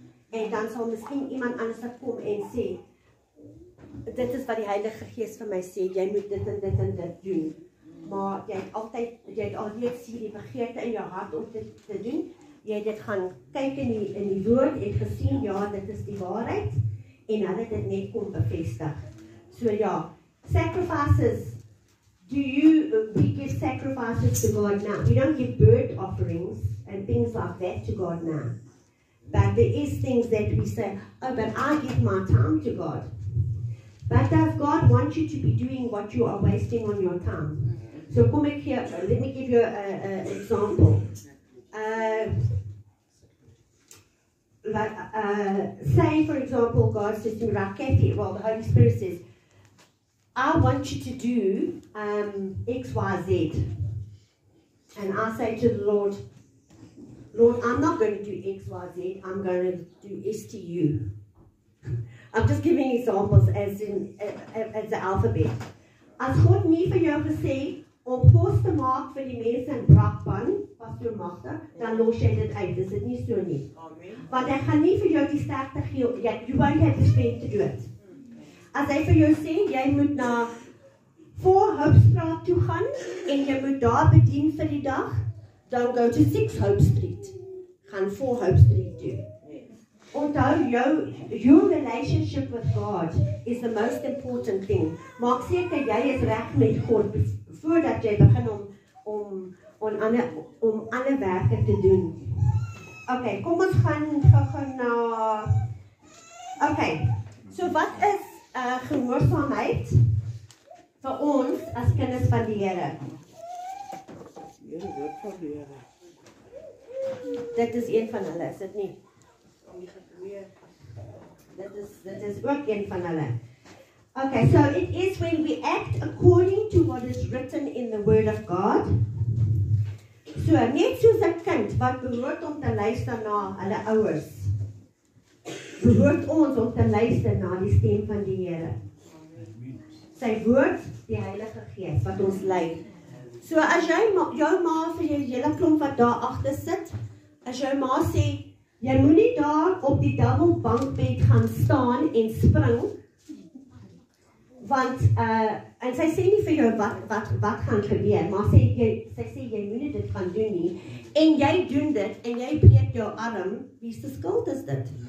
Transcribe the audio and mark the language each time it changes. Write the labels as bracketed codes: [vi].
[af] En dan sal miskien iemand anders kom en sê, dit is wat die Heilige Gees vir my sê, jy moet dit en dit en dit doen. Maar jy het alreeds hierdie begeerte in jou hart om dit te doen. Jy het dit gaan kyk in die woord en gesien, ja, dit is die waarheid. En hulle dit net kom bevestig. [en] So ja, sacrifices, we give sacrifices to God now. We don't give bird offerings and things like that to God now. But there is things that we say, oh, but I give my time to God. But does God want you to be doing what you are wasting on your time? So come here, let me give you an example. Say, for example, God says to me, Raketi, well, the Holy Spirit says, I want you to do X, Y, Z. And I say to the Lord, I'm not going to do X, Y, Z, I'm going to do S, T, U. I'm just giving examples as the alphabet. [af] As God nie vir jou gesê om kos te maak vir die mense in Brakpan, pastoor Magda, dan los jy dit uit. Dis dit nie so nie. Amen. Want hy gaan nie vir jou die sterkte gee, [en] you won't have the strength to do it. [af] As hy vir jou sê, jy moet na 4 Hopestraat toe gaan en jy moet daar bedien vir die dag, dan [en] go to 6 Hope Street. [af] Gaan 4 Hope Street toe. [en] Onthou, your relationship with God is the most important thing. [af] Maak seker jy is reg met God voordat jy begin om ander werke te doen. Okay, kom ons gaan gou na. Okay. So wat is gehoorsaamheid vir ons as kinders van die Here? Here, woord van die Here. Dit is een van hulle, is dit nie? Dit is ook een van hulle. [en] Okay, so it is when we act according to what is written in the Word of God. [af] So, net soos 'n kind wat behoort om te luister na hulle ouers, behoort ons om te luister na die stem van die Here. Sy woord, die Heilige Gees wat ons lei. So as jou ma vir jou hele klomp wat daar agter sit, as jou ma sê, jy moenie daar op die dubbelbankbed gaan staan en spring, want en sy sê nie vir jou wat gaan gebeur, maar sy sê jy moenie dit gaan doen nie, en jy doen dit en jy breek jou arm, wie se skuld is dit?